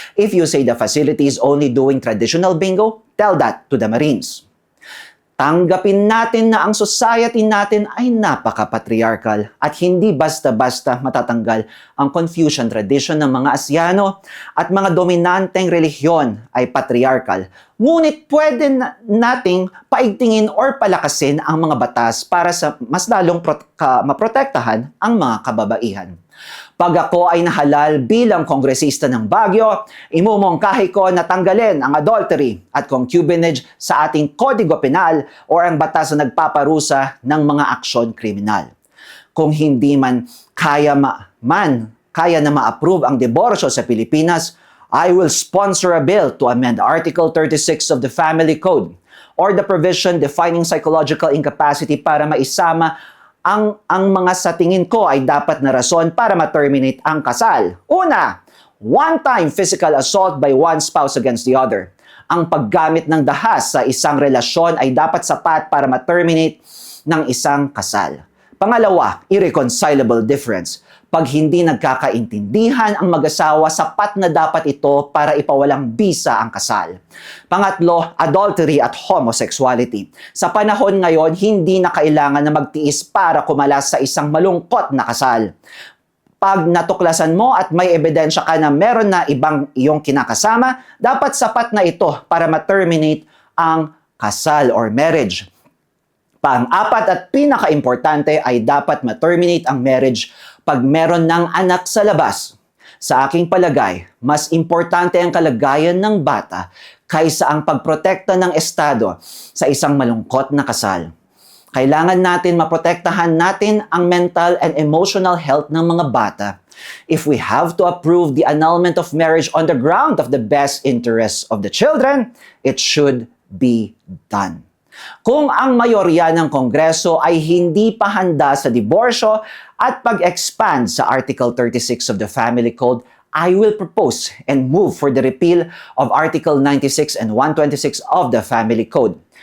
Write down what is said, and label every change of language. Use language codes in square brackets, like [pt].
[en] If you say the facility is only doing traditional bingo, tell that to the Marines. [tl] Tanggapin natin na ang society natin ay napaka-patriarchal at hindi basta-basta matatanggal ang Confucian tradition ng mga Asyano at mga dominanteng relihiyon ay patriarchal. Ngunit pwede nating paigtingin or palakasin ang mga batas para sa mas lalong maprotektahan ang mga kababaihan. Pag ako ay nahalal bilang kongresista ng Baguio, imumungkahi ko na tanggalin ang adultery at concubinage sa ating Kodigo Penal o ang batas na nagpaparusa ng mga aksyon kriminal. Kung hindi man kaya na ma-approve ang diborsyo sa Pilipinas, [en] I will sponsor a bill to amend Article 36 of the Family Code or the provision defining psychological incapacity [tl] para maisama ang mga sa tingin ko ay dapat na rason para ma-terminate ang kasal. Una, [en] one-time physical assault by one spouse against the other. [tl] Ang paggamit ng dahas sa isang relasyon ay dapat sapat para ma-terminate ng isang kasal. Pangalawa, irreconcilable difference. Pag hindi nagkakaintindihan ang mag-asawa, sapat na dapat ito para ipawalang bisa ang kasal. Pangatlo, adultery at homosexuality. Sa panahon ngayon, hindi na kailangan na magtiis para kumalas sa isang malungkot na kasal. Pag natuklasan mo at may ebidensya ka na meron na ibang iyong kinakasama, dapat sapat na ito para ma-terminate ang kasal or marriage. Pang-apat at pinaka-importante ay dapat ma-terminate ang marriage pag meron ng anak sa labas. Sa aking palagay, mas importante ang kalagayan ng bata kaysa ang pagprotekta ng Estado sa isang malungkot na kasal. Kailangan natin maprotektahan natin ang mental and emotional health ng mga bata. [en] If we have to approve the annulment of marriage on the ground of the best interests of the children, it should be done. [tl] Kung ang mayorya ng Kongreso ay hindi pa handa sa diborsyo at pag-expand sa [en] Article 36 of the Family Code, I will propose and move for the repeal of Article 96 and 126 of the Family Code.